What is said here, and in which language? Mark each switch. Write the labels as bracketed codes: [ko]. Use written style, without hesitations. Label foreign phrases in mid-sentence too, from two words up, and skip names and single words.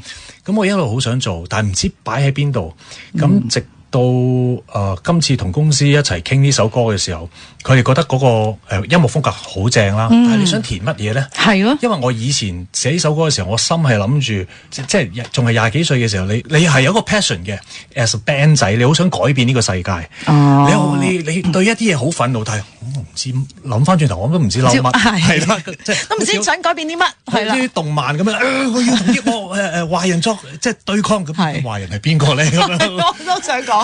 [yue] 咁我一路好想做，但係唔知擺喺邊度。咁直到今次同公司一齊傾呢首歌嘅時候，佢哋覺得嗰個音樂風格好正啦。但係你想填乜嘢咧？係咯，因為我以前寫呢首歌嘅時候，我心係諗住即係仲係20幾歲嘅時候，你係有個 passion 嘅 [en] as a band [yue] 仔，你好想改變呢個世界。你對一啲嘢好憤怒，但係我唔知諗翻轉頭，我都唔知諗乜。係啦，即係都唔知想改變啲乜。係啦，啲動漫咁樣，我要同啲壞人作即係對抗咁。壞人係邊個咧？我都想講。